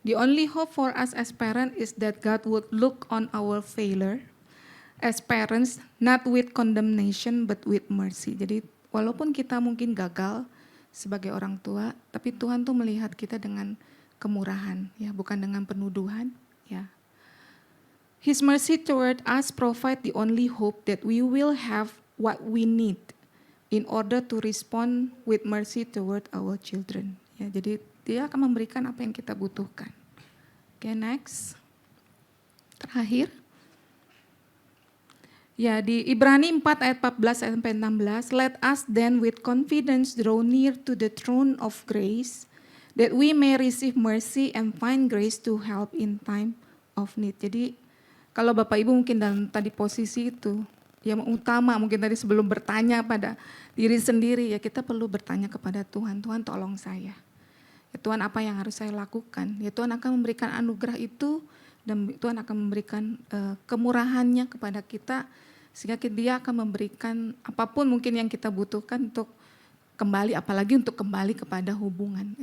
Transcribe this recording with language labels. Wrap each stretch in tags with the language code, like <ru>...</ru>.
<en>The only hope for us as parents is that God would look on our failure as parents, not with condemnation but with mercy.</en> <id>Jadi walaupun kita mungkin gagal sebagai orang tua, tapi Tuhan tuh melihat kita dengan kemurahan, ya, bukan dengan penuduhan, ya.</id> <en>His mercy toward us provide the only hope that we will have what we need in order to respond with mercy toward our children.</en> <id>Ya, jadi Dia akan memberikan apa yang kita butuhkan. Oke, next. Terakhir. Ya, di Ibrani 4 ayat 14 sampai 16,</id> <en>let us then with confidence draw near to the throne of grace, that we may receive mercy and find grace to help in time of need.</en> <id>Jadi kalau Bapak Ibu mungkin dalam tadi posisi itu, yang utama mungkin tadi sebelum bertanya pada diri sendiri, ya kita perlu bertanya kepada Tuhan, Tuhan tolong saya. Ya Tuhan, apa yang harus saya lakukan? Ya Tuhan akan memberikan anugerah itu, dan Tuhan akan memberikan kemurahannya kepada kita, sehingga Dia akan memberikan apapun mungkin yang kita butuhkan untuk kembali, apalagi untuk kembali kepada hubungan.</id>